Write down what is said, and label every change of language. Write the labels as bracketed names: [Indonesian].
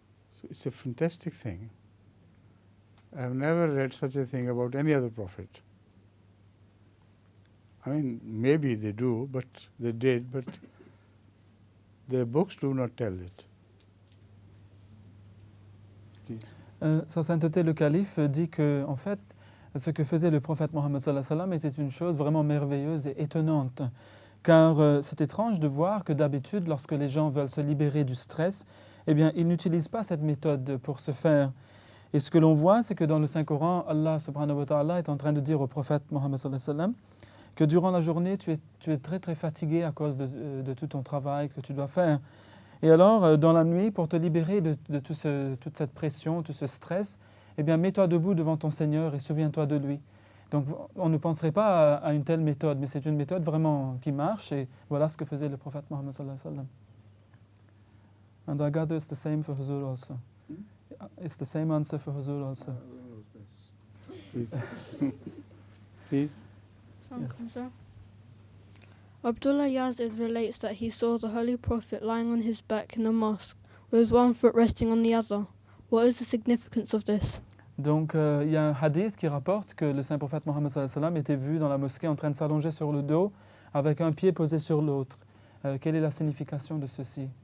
[English] So it's a fantastic thing. I have never read such a thing about any other prophet. I mean, maybe they do, but they did, but their books do not tell it. [French] Sa sainteté le calife dit que, en fait, ce que faisait le prophète Mohammed [Arabic] sallallahu alayhi wa sallam [French] était une chose vraiment merveilleuse et étonnante. Car c'est étrange de voir que d'habitude, lorsque les gens veulent se libérer du stress, eh bien, ils n'utilisent pas cette méthode pour ce faire. Et ce que l'on voit, c'est que dans le Saint-Coran, Allah [Arabic] subhanahu wa ta'ala [French] est en train de dire au prophète Mohammed [Arabic] sallallahu alayhi wa sallam [French] que durant la journée, tu es très très fatigué à cause de tout ton travail que tu dois faire. Et alors, dans la nuit, pour te libérer de toute cette pression, tout ce stress, eh bien, mets-toi debout devant ton Seigneur et souviens-toi de lui. Donc, on ne penserait pas à une telle méthode, mais c'est une méthode vraiment qui marche, et voilà ce que faisait le prophète Mohammed [Arabic] sallallahu alayhi wa sallam. [English] And I gather it's the same for Huzur also. It's the same answer for Huzur also. Please. Please. Yes. Sir. Abdullah Yazid relates that he saw the Holy Prophet lying on his back in a mosque with one foot resting on the other. What is the significance of this? [French] Donc, il y a un hadith qui rapporte que le saint prophète Mohammed [Arabic] sallallahu alayhi wa sallam [French] était vu dans la mosquée en train de s'allonger sur le dos avec un pied posé sur l'autre. Quelle est la signification de ceci?